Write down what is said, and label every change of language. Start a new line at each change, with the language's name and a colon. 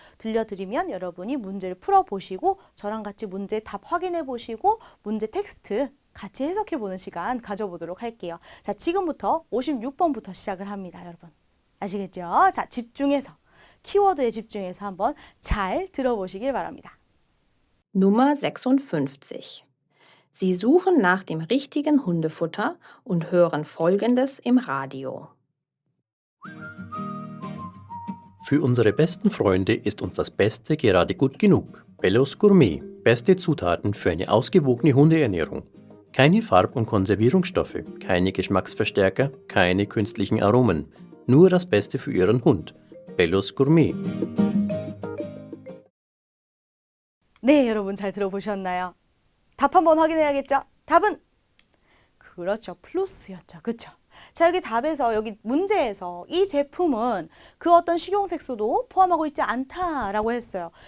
Korean: 들려드리면 여러분이 문제를 풀어보시고 저랑 같이 문제 답 확인해 보시고 문제 텍스트 같이 해석해보는 시간 가져보도록 할게요. 자, 지금부터 56번부터 시작을 합니다, 여러분. 아시겠죠? 자, 집중해서, 키워드에 집중해서 한번 잘 들어보시길 바랍니다.
German: Nummer 56. Sie suchen nach dem richtigen Hundefutter und hören Folgendes im Radio. Für unsere besten Freunde ist uns das Beste gerade gut genug. Bellos Gourmet. Beste Zutaten für eine ausgewogene Hundeernährung. Keine Farb- und Konservierungsstoffe, keine Geschmacksverstärker, keine künstlichen Aromen. Nur das Beste für Ihren Hund. Bellos Gourmet.
Korean: 네, 여러분 잘 들어보셨나요? 답 한번 확인해야겠죠? 답은 그렇죠. 플러스였죠. 그렇죠? 자, 여기 답에서 여기 문제에서 이 제품은 그 어떤 식용색소도 포함하고 있지 않다라고 했어요.